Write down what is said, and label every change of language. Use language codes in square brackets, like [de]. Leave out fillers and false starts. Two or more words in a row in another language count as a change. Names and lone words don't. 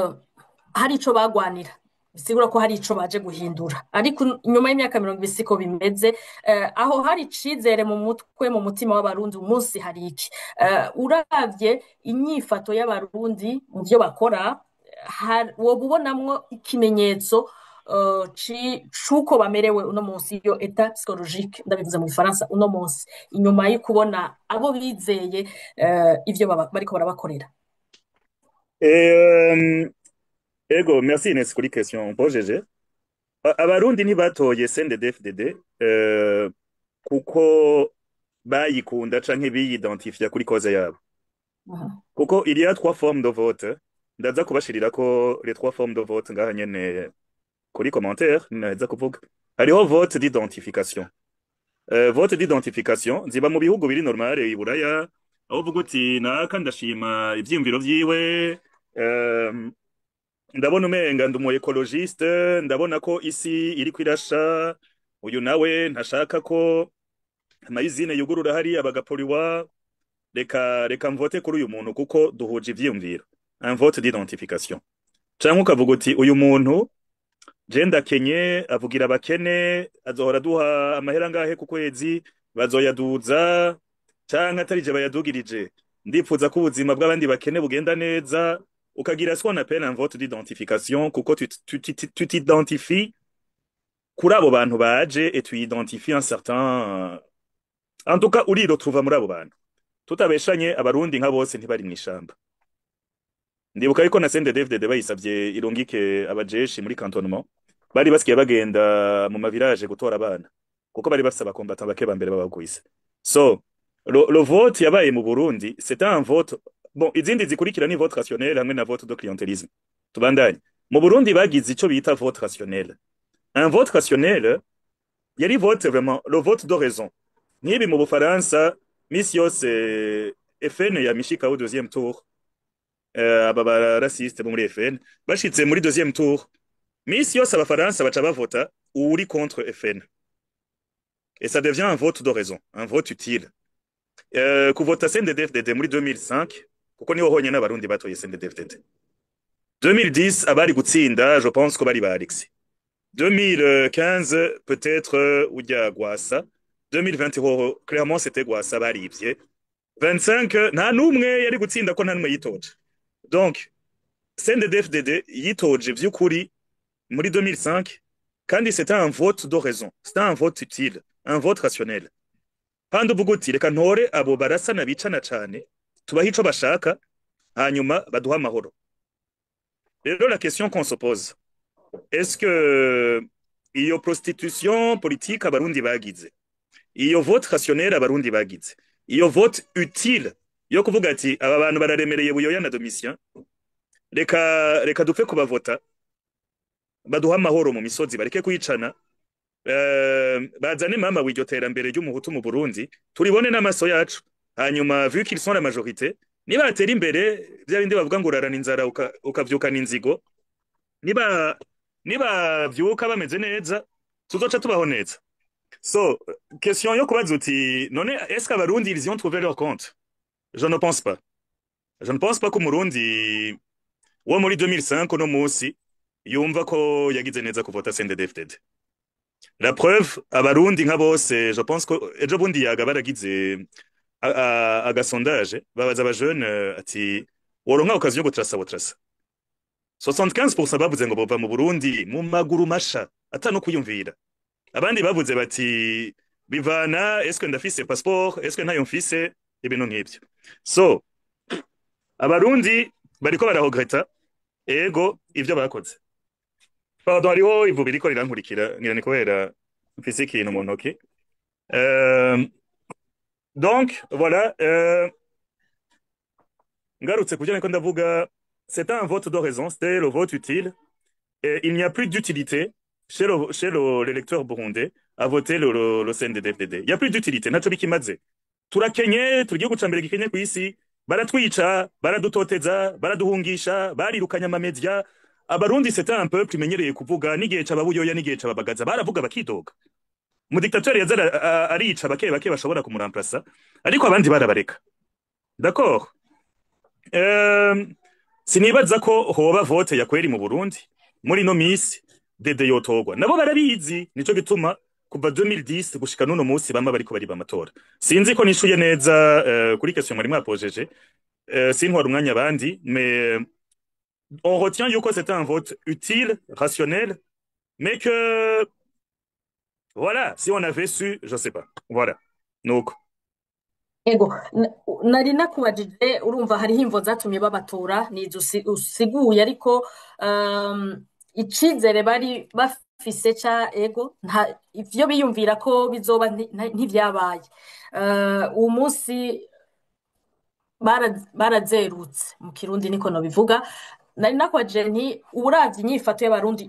[rn] Hari ico bagwanira bisigura ko hari ico baje guhindura ariko nyuma y'imyaka 20 siko bimeze aho hari icizere mu mutwe mu mutima w'abarundi umunsi hari iki uravye inyifato y'abarundi mu byo bakora woba ubonamwo ikimenyetso c'uko bamerewe uno munsi iyo [fr] etat psychologique [rn] ndabivuze mu Gifaransa uno munsi inyuma yo kubona abo bizeye ivyo bariko barabakorera. Ego, merci Ines kuri question mpojeje. Abarundi ntibatoye CNDD-FDD kuko bayikunda canke biyidentifia kuri cause yabo. [fr] Kuko il y a trois formes de vote. [rn] Ndaza kubashirira ko [fr] les trois formes de vote [rn] ngaha nyene kuri commentaire ndaza kuvuga. [fr] Hariho vote d'identification. [rn] Vote d'identification ziba mu bihugu biri normal i Buraya aho uvuga uti naka ndashima ivyiyumviro vyiwe ndabona umenga ndi umu ecologiste ndabona ko isi iri kwirasha uyu nawe ntashaka ko amayizine yugurura hari abagaporiwa reka mvote kuri uyu muntu kuko duhuje ivyiyumviro [fr] un vote d'identification [rn] canke ukavuga uti uyu muntu je ndakenye avugira abakene azohora duha amahera ngahe ku kwezi bazoyaduza canke atarije bayadugirije ndipfuza ko ubuzima bw'abandi bakene bugenda neza ukagira [fr] ce qu'on appelle un vote d'identification [rn] kuko [fr] tu t'identifies [rn] kuri abo bantu baje [fr] et tu identifies un certain en tout cas [rn] uri retrouva muri abo bantu tutabeshanye abarundi nka bose ntibari mwishamba ndibuka yuko na CNDD-FDD bayisavye irungike abajeshi muri cantonnement bari basikiye bagenda mu mavirage gutora abana kuko bari bafise abakombatants bake bambere babagwise so [fr] le vote [rn] yabaye mu Burundi [fr] c'était un vote bon [rn] izindi zikurikira ni [fr] vote rationnel [rn] hamwe na [fr] vote de clientélisme [rn] tubandanye mu Burundi bagize ico bita [fr] vote rationnel un vote rationnel yari vote vraiment le vote de raison [rn] nibi mu Bufaransa misi yose FN ya mishika [fr] au deuxième tour [rn] aba barasiste bo muri FN bashitse muri [fr] deuxième tour [rn] misi yose abafaransa baca bavota uri [fr] contre FN et ça devient un vote de raison un vote utile [rn] kuvota CNDD-FDD muri 2005 kuko niho honyene abarundi batoye CNDD-FDD 2010 abari gutsinda [fr] je pense [rn] ko bari ba Alexis 2015 peut-être ujya Gwasa 2020 ho clairement c'était Gwasa barivye 25 nta numwe yari gutsinda ko nta numwe yitoje donc CNDD-FDD yitoje vy'ukuri muri 2005 kandi [fr] c'était un vote de raison c'était un vote utile un vote rationnel [rn] kandi uvuga uti reka ntore abo barasana bicana cane tubaha ico bashaka hanyuma baduha amahoro rero [fr] la question qu'on se pose est-ce que [rn] iyo prostitution politique abarundi bagize iyo [fr] vote rationnel [rn] abarundi bagize iyo [fr] vote utile [rn] yo kuvuga ati aba bantu bararemereye buyoya na Domitien reka dupfe kubavota baduha amahoro mu misozi bareke kuyicana bazane mama w'iryo terambere ry'umuhutu mu Burundi turibone n'amaso yacu hanyuma [fr] vu qu'ils sont la majorité [rn] niba atera imbere bya bindi bavuga ngo urarana inzara ukavyukana inzigo niba vyuka bameze neza tuzoca tubaho neza so question yo kubaza uti none [fr] est-ce que [rn] abarundi [fr] ils ont trouvé leur compte je ne pense pas [rn] ko umurundi wo muri 2005 no musi yumva ko yagize neza kuvota CNDD-FDD [fr] la preuve [rn] abarundi nka bose [fr] je pense [rn] ko ejo bundi yaga baragize agasondage babaza abajeune ati woronka occasion yo gutrasa 75% bavuze ngo bova mu Burundi mu maguru masha atano kuyumvira abandi bavuze bati bivana [fr] est-ce que [rn] ndafise passeport [fr] est-ce que [rn] ntayo mfise ibintu nk'ibyo so abarundi bariko bararegreta ego ivyo bakoze pardon hariho ivu biriko rirankurikira ngira ni kubera mfise ikintu mu ntoki [fr] donc voilà [rn] ngarutse kujya niko ndavuga [fr] c'est un vote de raison c'était le vote utile et il n'y a plus d'utilité chez l'électeur burundais à voter le CNDD-FDD il y a plus d'utilité [rn] naco bikimaze turakenye tugiye gucambira gikenye ku isi baratwica baradutoteza baraduhungisha barirukanya amamedia abarundi c'était un peuple imenyereye kuvuga n'igihe c'ababuyoya n'igihe c'ababagaza baravuga bakidoga mu dictateur yazara arica bake bashobora kumuramplasa ariko abandi barabareka d'accord sinibaza ko hoba vote ya kweri mu Burundi muri no misi Dede yotorwa nabo barabizi nico gituma kuva 2010 gushika nuno musi bama bariko bariba amatora sinzi ko nishuye neza kuri question mwari mwapojeje sintwara umwanya abandi [fr] mais on retient [rn] yuko [fr] c'était un vote utile rationnel mais que voilà si on avait su je sais pas voilà donc [rn] Ego, nari nakubajije urumva hariho imvo zatumye babatora nizo usiguye ariko icizere bari bafise ca ego nta ivyo biyumvira ko bizoba ntivyabaye. Uwo munsi barazerutse mu kirundi niko nobivuga nari nakwaje nti uravye inyifato y'abarundi